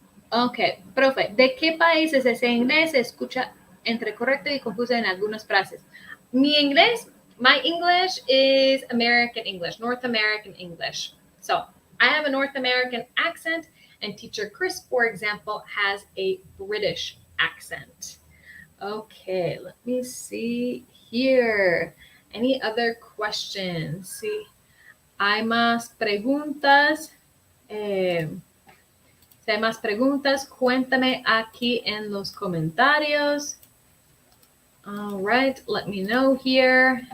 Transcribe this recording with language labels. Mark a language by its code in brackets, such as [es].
[es] Ok, profe, ¿de qué país es ese inglés? Se escucha entre correcto y confuso en algunas frases. [en] My English is American English, North American English. So, I have a North American accent, and teacher Chris, for example, has a British accent. Okay, let me see here. Any other questions? [es] Sí, hay más preguntas. Si hay más preguntas, cuéntame aquí en los comentarios. [en] All right, let me know here.